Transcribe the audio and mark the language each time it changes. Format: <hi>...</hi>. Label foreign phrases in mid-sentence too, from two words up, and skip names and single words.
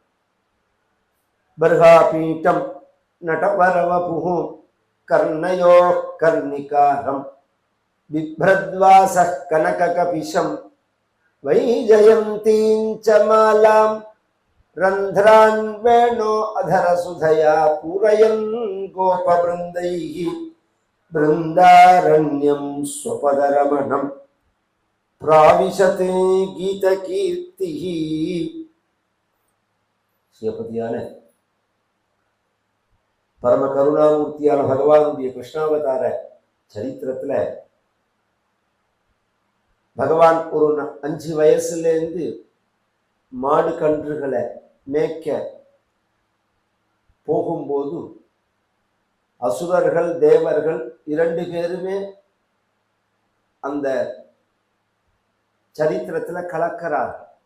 <sa>बर्हापीठं नटवरवपुः कर्णयोः कर्णिकारं बिभ्रद्वासः कनककपिशं वैजयन्तीं च मालां रन्ध्रान् वेणो अधरसुधया पूरयन् गोपवृन्दैः बृन्दारण्यं स्वपदरमणं प्राविशते गीतकीर्तिः।</sa> <ta>சிவபதியான பரம கருணாமூர்த்தியான பகவானுடைய கிருஷ்ணாவதார சரித்திரத்துல பகவான் ஒரு 5 வயசுலேருந்து மாடு கன்றுகளை மேய்க்க போகும்போது அசுரர்கள் தேவர்கள் 2 பேருமே அந்த சரித்திரத்துல கலக்கிறார்கள்.</ta>